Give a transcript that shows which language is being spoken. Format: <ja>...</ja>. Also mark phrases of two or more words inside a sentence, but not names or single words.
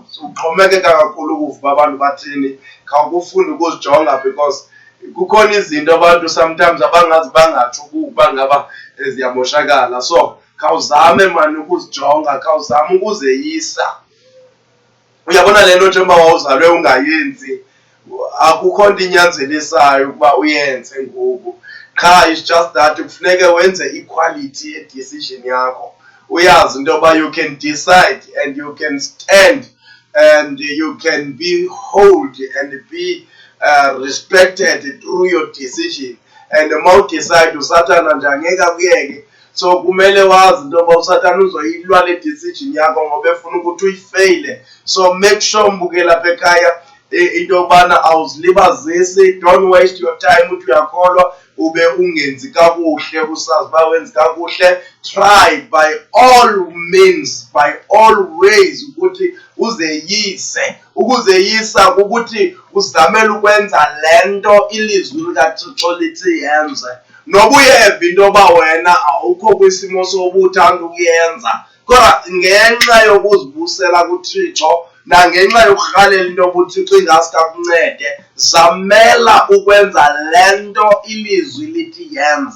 <xh>Uxhomekeka kakhulu ukuva abantu bathini. Khawukufunda ukuzijonga because kukhona izinto abantu sometimes abangazi bangatsho ukuba ngaba ziyamoshakala. So khawuzame mani ukuzijonga, khawuzame ukuzeyisa. Uyabona le nto njengoba wawuzalwe ungayenzi akukho nto inyanzelisayo ukuba uyenze ngoku. Qha</xh> <en>it's just that</en> <xh>kufuneke wenze equality ye-decision yakho. Uyazi into yoba</xh> <en>you can decide and you can stand and you can be hold and be respected through your decision.</en> <xh>And uma udecide usathana nje angeke akuyeke. So kumele wazi into yoba usathana uzoyilwa le decision yakho ngoba efuna ukuthi uyifeyile. So</xh> <en>make sure</en> <xh>mbukeli apha ekhaya into yokubana awuzilibazisi.</xh> <en>Don't waste your time</en> <xh>uthi uyakholwa ube ungenzi kakuhle usazi uba wenzi kakuhle.</xh> <en>Try by all means, by all ways</en> <xh>ukuthi uzeyise. Ukuzeyisa ukuthi uzamele ukwenza lento ilizwi likaThixo lithi yenze. Noba uyeva into yoba wena awukho kwisimo sobuthanda ukuyenza kodwa ngenxa yokuzibusela kuThixo nangenxa yokurhalela into yoba uThixo ingase kakuncede zamela ukwenza lento ilizwi lithi yenze.</xh>